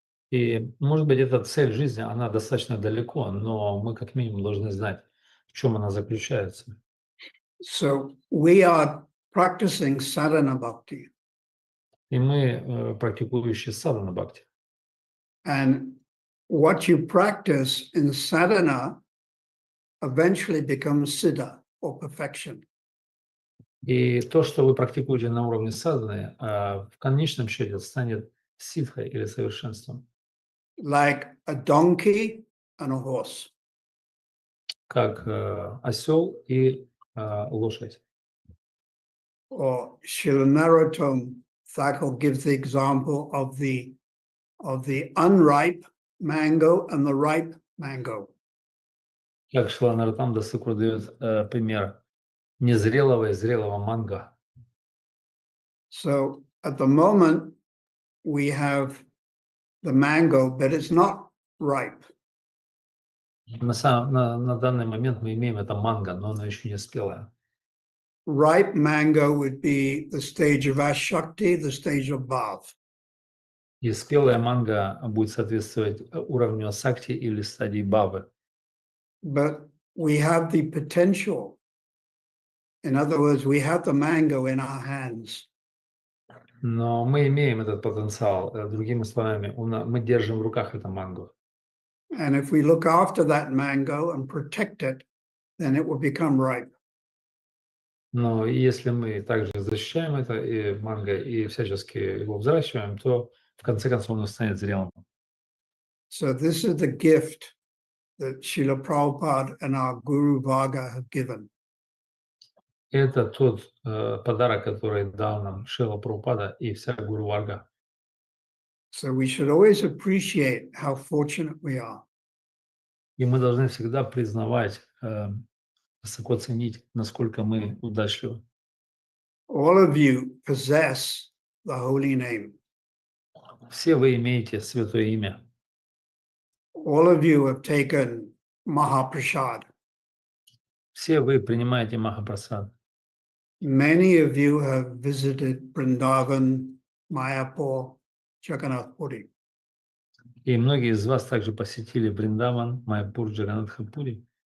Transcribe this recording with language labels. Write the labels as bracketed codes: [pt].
[ru] И, может быть, эта цель жизни, она достаточно далеко, но мы как минимум должны знать, в чем она заключается. [en] So we are practicing sadhana bhakti. [ru] И мы практикующие садхана бхакти. [en] And what you practice in sadhana eventually becomes siddha, or perfection. [ru] И то, что вы практикуете на уровне садханы, в конечном счете станет ситхой или совершенством, [en] like a donkey and a horse. [ru] как осел и лошадь. [en] Or Srila Narottam Thakur gives the example of the unripe mango and the ripe mango. [ru] Как Шрила Нароттам Дас дает пример незрелого и зрелого манго. [en] So at the moment we have the mango, but it's not ripe. [ru] На данный момент мы имеем это манго, но оно еще не спелое. [en] Ripe mango would be the stage of Ashakti, the stage of Bhav. [ru] И спелая манго будет соответствовать уровню асакти или стадии бавы. [en] But we have the potential. In other words, we have the mango in our hands. [ru] Но мы имеем этот потенциал. Другими словами, мы держим в руках это манго. [en] And if we look after that mango and protect it, then it will become ripe. [ru] Но если мы также защищаем это и манго и всячески его взращиваем, то в конце концов оно станет зрелым. [en] So this is the gift that Srila Prabhupada and our Guru Varga have given. [ru] Это тот подарок, который дал нам Шрила Прабхупада и вся Гуру Варга. [en] So we should always appreciate how fortunate we are. [ru] И мы должны всегда признавать, высоко ценить, насколько мы удачливы. [en] All of you possess the holy name. [ru] Все вы имеете святое имя. [en] All of you have taken Mahaprasad. [ru] Все вы принимаете Махапрасад. [en] Many of you have visited Vrindavan, Mayapur, Jagannath Puri. [ru] И многие из вас также посетили Вриндаван, Майяпур, Джаганнатхапури.